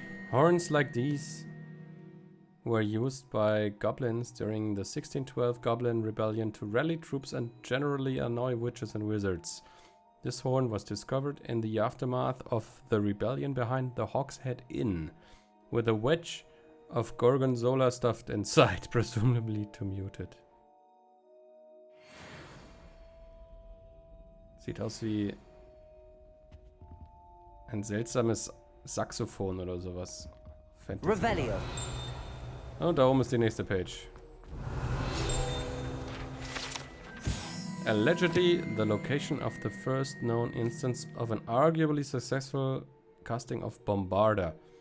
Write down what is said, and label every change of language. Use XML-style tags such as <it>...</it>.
<en>Horns like these were used by goblins during the 1612 Goblin Rebellion to rally troops and generally annoy witches and wizards. This horn was discovered in the aftermath of the rebellion behind the Hogshead Inn, with a wedge of Gorgonzola stuffed inside, presumably to mute it.</en> <de>Sieht aus wie ein seltsames Saxophon oder sowas. Fantasy. Revelio. Und da oben ist die nächste Page.</de> <en>Allegedly, the location of the first known instance of an arguably successful casting of Bombarda.</en>